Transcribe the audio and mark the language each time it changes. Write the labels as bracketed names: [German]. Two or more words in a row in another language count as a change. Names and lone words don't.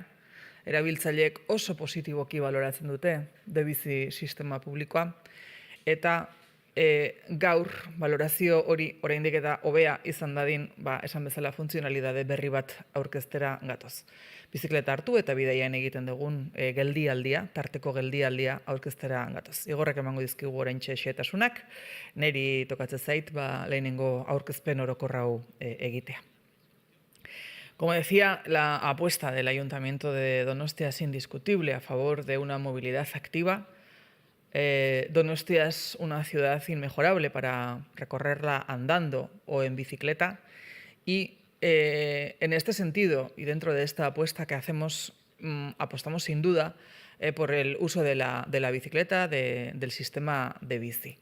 [Basque] Erabiltzaileek oso positiboki baloratzen dute debizi sistema publikoa, eta gaur balorazio hori oraindik eta hobea izan dadin, esan bezala funtzionalidade berri bat aurkeztera gatoz. Bizikleta hartu eta bidaian egiten dugun geldialdia, tarteko geldialdia aurkeztera gatoz. Igorrek emango dizkigu oraintxe xehetasunak, niri tokatzen zait lehenengo aurkezpen orokor hau egitea. [Spanish] Como decía, la apuesta del Ayuntamiento de Donostia es indiscutible a favor de una movilidad activa. Donostia es una ciudad inmejorable para recorrerla andando o en bicicleta y en este sentido y dentro de esta apuesta que hacemos, apostamos sin duda por el uso de la bicicleta, del sistema de bici.